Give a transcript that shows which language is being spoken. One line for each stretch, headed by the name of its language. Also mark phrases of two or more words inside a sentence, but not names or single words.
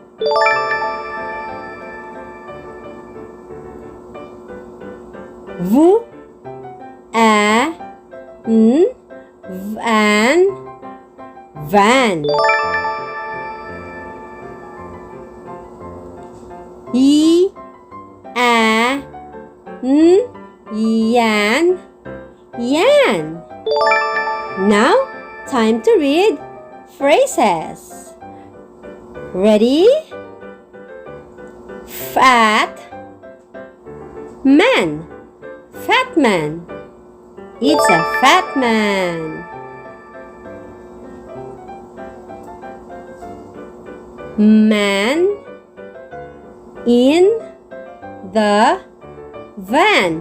English: V, a, n, van, van. Y, a, n, yan, yan. Now, time to read phrases. Ready? Fat man, fat man. It's a fat man. Man in the van.